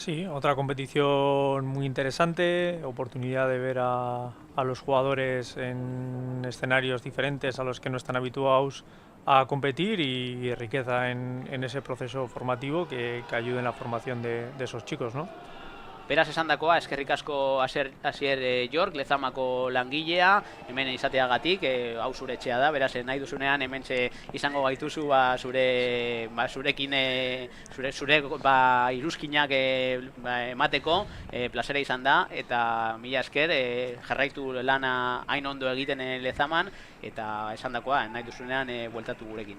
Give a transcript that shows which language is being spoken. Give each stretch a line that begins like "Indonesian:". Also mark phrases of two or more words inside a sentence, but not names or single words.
Spanish: Sí, otra competición muy interesante, oportunidad de ver a los jugadores en escenarios diferentes a los que no están habituados a competir, y riqueza en ese proceso formativo que ayude en la formación de esos chicos, ¿no?
Basque: Beraz esan dakoa, eskerrik asko Asier York, lezamako langilea, hemen izateagatik, hau zure etxea da, beraz nahi duzunean hementxe izango gaituzu zurekin iruzkinak emateko, plazera izan da, eta mila esker, jarraitu lana hain ondo egiten lezaman, eta esan dakoa, nahi duzunean bueltatu gurekin.